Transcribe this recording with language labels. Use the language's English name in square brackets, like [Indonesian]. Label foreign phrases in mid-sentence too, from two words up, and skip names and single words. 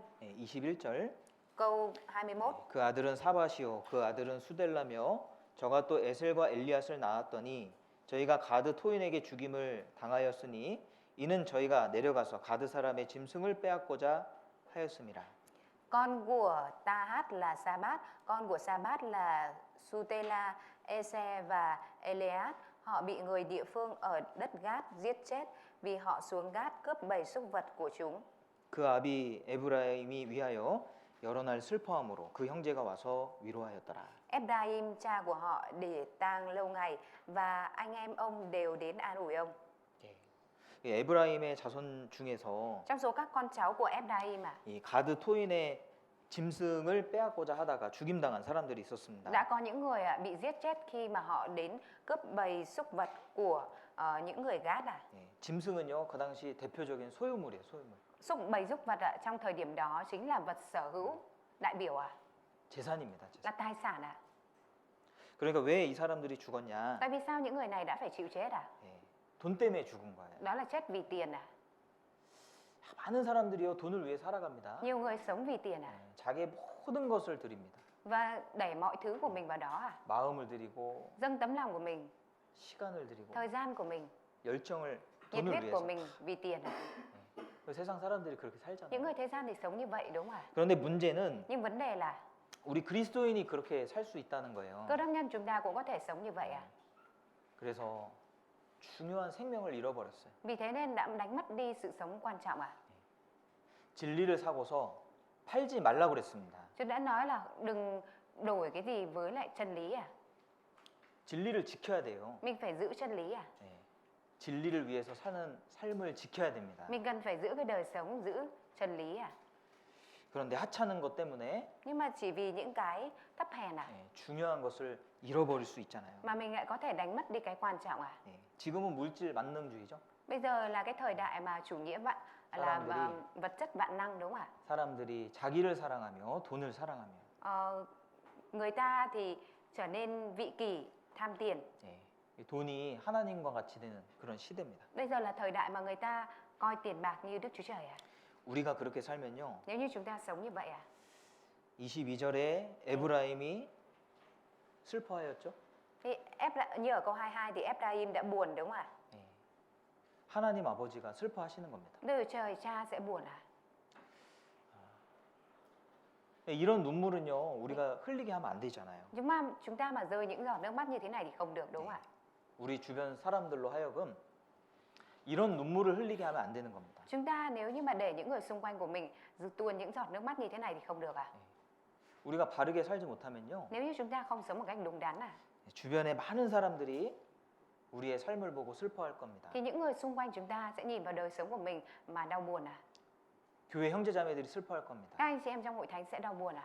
[Korean] 21절 [Vietnamese] câu 21. [Korean] 그 아들은 사바시오 그 아들은 수델라며 저가 또 에셀과 엘리앗을 낳았더니 저희가 가드 토인에게 죽임을 당하였으니 이는 저희가 내려가서 가드 사람의 짐승을 빼앗고자 하였음이라. [Vietnamese] Con của Tahat là Sabat, con của Sabat là Sutela, Ese và Elead. Họ bị người địa phương ở đất Gát giết chết vì họ xuống Gát cướp bầy súc vật của chúng. [Korean] 그 아비 에브라임이 위하여 여러 날 슬퍼함으로 그 형제가 와서 위로하였더라. [Vietnamese] Ephraim cha của họ để tang lâu ngày và anh em ông đều đến an ủi ông. [Korean] 이 에브라임의 자손 중에서 [Vietnamese] Trong số các con cháu của Ephraim [Korean] 이 가드 토인의 짐승을 빼앗고자 하다가 죽임당한 사람들이 있었습니다. [Vietnamese] đã có những người bị giết chết khi mà họ đến cướp bầy súc vật của những người Gát à? [Korean] 짐승은요 그 당시 대표적인 소유물이에요, 소유물. [Vietnamese] Bầy súc vật trong thời điểm đó chính là vật sở hữu đại biểu à? [Korean] 재산입니다, [Vietnamese] Là [Korean] 재산. [Vietnamese] tài sản à? [Korean] 그러니까 왜 이 사람들이 죽었냐? [Vietnamese] Tại vì sao những người này đã phải chịu chết à? [Korean] 돈 때문에 죽은 거예요. [Vietnamese] Đó là chết vì tiền à? [Korean] 많은 사람들이요 돈을 위해 살아갑니다. [Vietnamese] Nhiều người sống vì tiền à? [Korean] 자기의 모든 것을 드립니다. [Vietnamese] Và đẩy mọi thứ của mình vào đó à? [Korean] 마음을 드리고 [Vietnamese] Dâng tấm lòng của mình, [Korean] 시간을 드리고 [Vietnamese] thời gian của mình, [Korean] 열정을 [Vietnamese] nhiệt [Korean] 돈을 [Vietnamese] huyết của [Korean] 위해서. [Vietnamese] mình vì tiền à? [Korean] 세상 사람들이 그렇게 [Vietnamese] Những [Korean] 살잖아요. [Vietnamese] người thế gian thì sống như vậy đúng không ạ? [Korean] 그런데 문제는 [Vietnamese] Nhưng vấn đề là [Korean] 우리 그리스도인이 그렇게 살 수 있다는 거예요. [Vietnamese] cơ đốc nhân chúng ta cũng có thể sống như vậy à? [Korean] 그래서 중요한 생명을 잃어버렸어요. [Vietnamese] Vì thế nên đã đánh mất đi sự sống quan trọng à? [Korean] 진리를 사고서 팔지 말라고 그랬습니다. [Vietnamese] Chúng đã nói là đừng đổi cái gì với lại chân lý à? [Korean] 진리를 지켜야 돼요. [Vietnamese] Mình phải giữ chân lý à? [Korean] 진리를 위해서 사는 삶을 지켜야 됩니다. [Vietnamese] Mình cần phải giữ cái đời sống, giữ chân lý à? [Korean] 그런데 하찮은 것 때문에 [Vietnamese] Nhưng mà chỉ vì những cái thấp hèn à? [Korean] 중요한 것을 잃어버릴 수 있잖아요. [Vietnamese] Mà mình lại có thể đánh mất đi cái quan trọng à? [Korean] 지금은 물질 만능주의죠. [Vietnamese] Bây giờ là cái thời đại mà chủ nghĩa là vật chất vạn năng đúng không ạ? [Korean] 사람들이 자기를 사랑하며 돈을 사랑하며 [Vietnamese] Người ta thì trở nên vị kỷ, tham tiền. [Korean] 이 돈이 하나님과 같이 되는 그런 시대입니다. [Vietnamese] Bây giờ là thời đại mà người ta coi tiền bạc như Đức Chúa Trời à? [Korean] 우리가 그렇게 살면요. [Vietnamese] Nếu như chúng ta sống như vậy à? [Korean] 22절에 에브라임이 슬퍼하였죠. [Vietnamese] Thì như ở câu 22 thì Ephraim đã buồn đúng không ạ? [Korean] 하나님 아버지가 슬퍼하시는 겁니다. [Vietnamese] Đức Chúa Trời cha sẽ buồn à? [Korean] 이런 눈물은요 우리가 흘리게 하면 안 되잖아요. [Vietnamese] Chúng ta mà rơi những giọt nước mắt như thế này thì không được đúng không ạ? [Korean] 우리 주변 사람들로 하여금 이런 눈물을 흘리게 하면 안 되는 겁니다. [Vietnamese] Chúng ta nếu như mà để những người xung quanh của mình tuôn những giọt nước mắt như thế này thì không được à? [Korean] 우리가 바르게 살지 못하면요 [Vietnamese] Nếu như chúng ta không sống một cách đúng đắn à? [Korean] 주변에 많은 사람들이 우리의 삶을 보고 슬퍼할 겁니다. [Vietnamese] Thì những người xung quanh chúng ta sẽ nhìn vào đời sống của mình mà đau buồn à? [Korean] 교회 형제자매들이 슬퍼할 겁니다. [Vietnamese] Các anh chị em trong hội thánh sẽ đau buồn à?